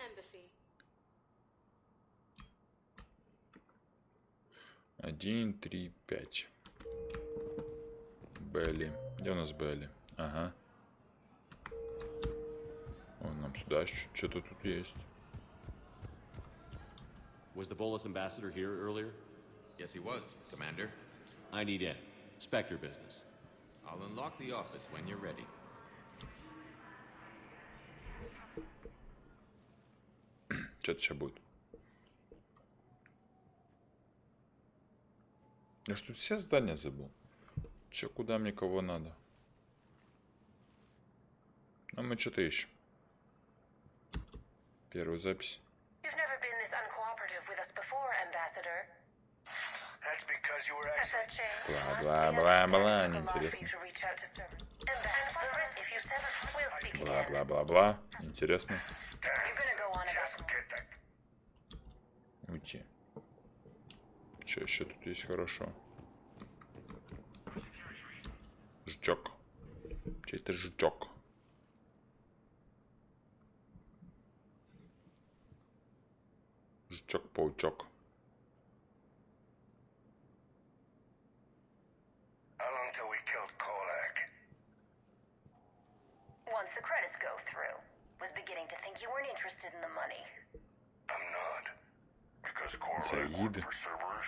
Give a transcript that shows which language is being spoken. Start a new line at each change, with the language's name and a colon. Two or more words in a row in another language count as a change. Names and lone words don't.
Russian: Один, 3, 5. Белли. Где у нас Белли? Ага. О, нам сюда что-то тут есть.
English: Was the Bolus ambassador here earlier? Yes, he was, Commander. I need in. Spectre business. I'll unlock the office when you're ready.
Russian: Что-то сейчас будет. Я что, все здания забыл? Че, куда мне кого надо? А мы что-то ищем. Первую запись. Бла-бла-бла-бла, неинтересно. Бла-бла-бла-бла, интересно. Уйти. Что еще тут есть хорошего? Жучок. Чей-то жучок. Жучок-паучок.
English: Once the credits go through, was beginning to think you weren't interested in the money. I'm not. Because Corlac worked for Cerberus?